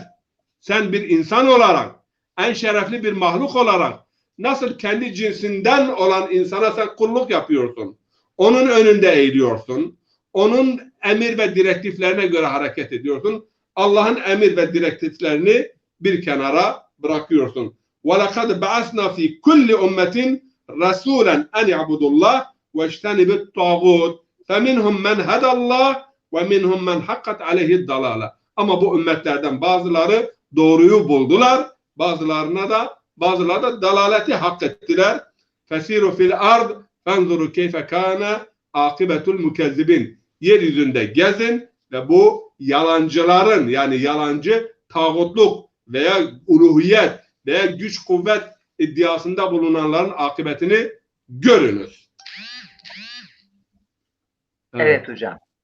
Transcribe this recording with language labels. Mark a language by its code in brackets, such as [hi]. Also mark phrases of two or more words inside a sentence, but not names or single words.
[tr] Sen bir insan olarak, en şerefli bir mahluk olarak nasıl kendi cinsinden olan insana sen kulluk yapıyorsun? Onun önünde eğiliyorsun. Onun emir ve direktiflerine göre hareket ediyorsun. Allah'ın emir ve direktiflerini bir kenara bırakıyorsun. [ar] وَلَقَدْ بَعَثْنَا فِي كُلِّ أُمَّةٍ رَسُولًا اَنْ يَعْبُدُ اللّٰهِ وَاجْتَنِبُ الطَّاغُوتِ فَمِنْهُمْ مَنْ هَدَى اللّٰهِ وَمِنْهُمْ مَنْ حَقَّتْ عَلَيْهِ الضَّلَالَةِ. [tr] Ama bu ümmetlerden bazıları doğruyu buldular, bazıları da dalaleti hak ettiler. [ar] فَسِيرُوا فِي الْأَرْضِ فَانْظُرُوا كَيْفَ كَانَ عَاقِبَةُ الْمُكَذِّبِينَ. [tr] Yeryüzünde gezin ve bu yalancıların yani yalancı tağutluk veya uluhiyet veya güç kuvvet iddiasında bulunanların akıbetini görünüz. Evet hocam.